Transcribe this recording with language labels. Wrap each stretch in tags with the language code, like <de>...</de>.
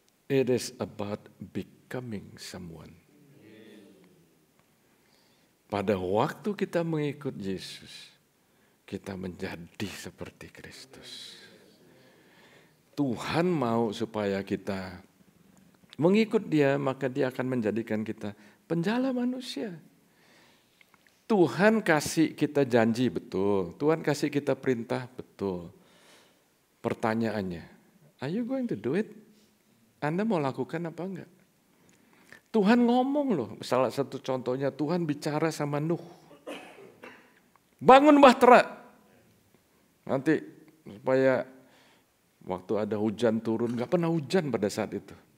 <en>It is about becoming someone.</en> <id>Pada waktu kita mengikut Yesus, kita menjadi seperti Kristus. Tuhan mau supaya kita mengikut Dia, maka Dia akan menjadikan kita penjala manusia. Tuhan kasih kita janji, betul. Tuhan kasih kita perintah, betul. Pertanyaannya,</id> <en>are you going to do it?</en> <id>Anda mau lakukan apa enggak? Tuhan ngomong loh, salah satu contohnya Tuhan bicara sama Nuh. Bangun bahtera. Nanti supaya waktu ada hujan turun, gak pernah hujan pada saat itu.</id>